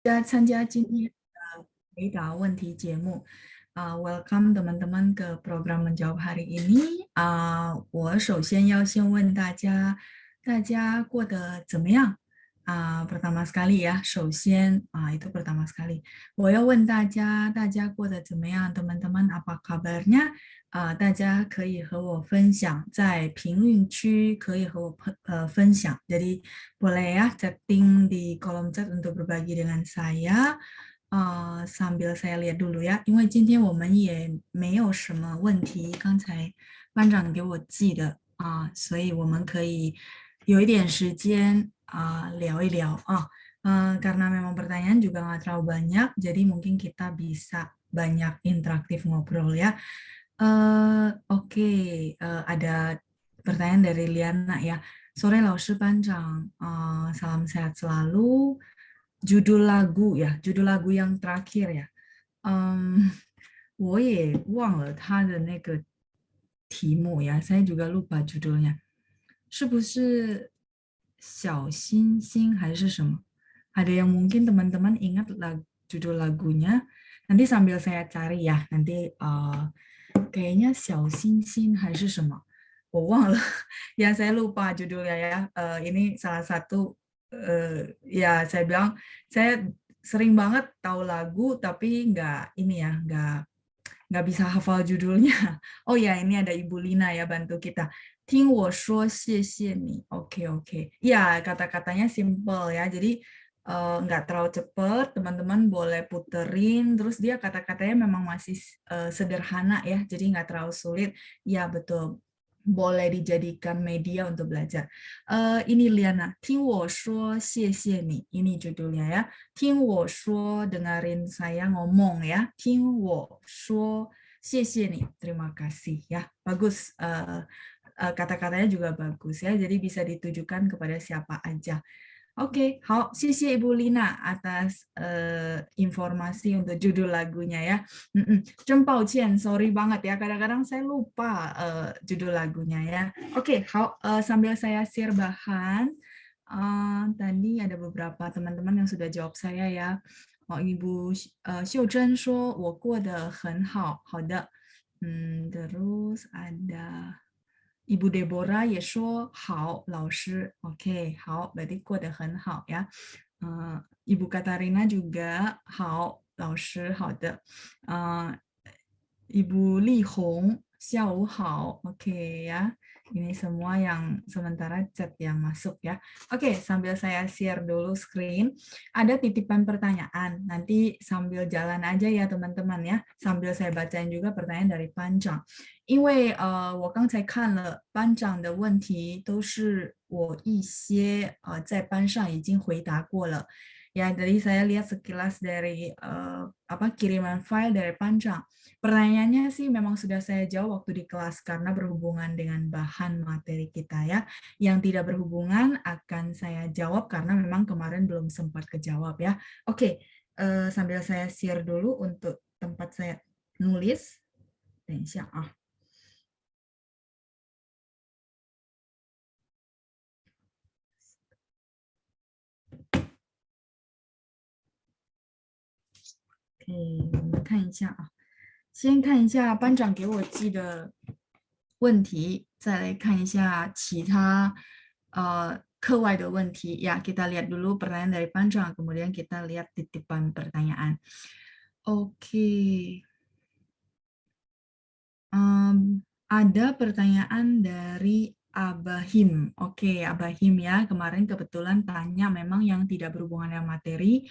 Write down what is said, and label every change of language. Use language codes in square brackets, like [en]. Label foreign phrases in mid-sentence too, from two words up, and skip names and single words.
[zh] 参加今天的回答问题节目。 [id] Welcome teman-teman ke program menjawab hari ini. [zh] 我首先要先问大家，大家过得怎么样 ？ [id] pertama sekali ya，首先 itu pertama sekali。 [zh] 我要问大家，大家过得怎么样 ？ [id] teman-teman apa kabarnya？ [zh] 大家可以和我分享，在评论区可以和我分享。 [id] Jadi boleh ya chatting di kolom chat untuk berbagi dengan saya. sambil saya lihat dulu ya， [zh] 因为今天我们也没有什么问题，刚才班长给我寄的所以我们可以有一点时间聊一聊 [id] karena memang pertanyaan juga nggak terlalu banyak, jadi mungkin kita bisa banyak interaktif ngobrol ya. Oke, ada pertanyaan dari Liana ya. Sore [zh] 老师班长, [id] salam sehat selalu. Judul lagu ya, judul lagu yang terakhir ya. [zh] 我也忘了他的那个题目呀 ， [id] saya juga lupa judulnya. [zh] 是不是小星星还是什么 [id] ？Ada yang mungkin teman-teman ingat judul lagunya? Nanti sambil saya cari ya. Nanti kayaknya [zh] 小星星还是什么？我忘了。 [id] Ya saya lupa judulnya ya. Ini salah satu ya saya bilang saya sering banget tahu lagu tapi nggak ini ya nggak bisa hafal judulnya. Oh ya, ini ada Ibu Lina ya bantu kita. [zh] 听我说谢谢你. [id] Oke, oke. Ya, kata-katanya simple ya. Jadi nggak terlalu cepet, teman-teman boleh puterin. Terus dia kata-katanya memang masih sederhana ya, jadi nggak terlalu sulit. Ya, betul. Boleh dijadikan media untuk belajar. Ini Liana, [zh] 听我说谢谢你. [id] Ini judulnya ya. [zh] 听我说, [id] dengerin saya ngomong ya. [zh] 听我说谢谢你, [id] terima kasih ya. Bagus. Kata-katanya juga bagus ya. Jadi bisa ditujukan kepada siapa aja. Oke, [zh] 好，谢谢 [id] Ibu Lina atas informasi untuk judul lagunya ya. [zh] 真抱歉, [id] sorry banget ya. Kadang-kadang saya lupa judul lagunya ya. Oke, 好, sambil saya share bahan. Tadi ada beberapa teman-teman yang sudah jawab saya ya. [zh] Ibu 秀珍说我过得很好，好的。 [id] terus ada Ibu Deborah [zh] 也说好，老师 ，OK 好，berarti 过得很好呀。Ibu Katarina juga 好，老师好的。Ibu Li Hong 下午好 ，OK ya. [id] Ini semua yang sementara chat yang masuk ya. Oke, sambil saya share dulu screen. Ada titipan pertanyaan. Nanti sambil jalan aja ya teman-teman ya. Sambil saya bacain juga pertanyaan dari Panjang. [zh] 因为我刚才看了班长的问题，都是我一些在班上已经回答过了。 [id] Ya, tadi saya lihat sekilas dari kiriman file dari Panjang. Pertanyaannya sih memang sudah saya jawab waktu di kelas karena berhubungan dengan bahan materi kita ya. Yang tidak berhubungan akan saya jawab karena memang kemarin belum sempat kejawab ya. Oke, sambil saya share dulu untuk tempat saya nulis. [zh] 等一下啊。我们看一下啊，先看一下班长给我寄的问题，再来看一下其他课外的问题 ya. [id] Kita lihat dulu pertanyaan dari Panjang, kemudian kita lihat titipan pertanyaan. Oke. Ada pertanyaan dari Abahim. Oke, Abahim ya. Kemarin kebetulan tanya memang yang tidak berhubungan dengan materi.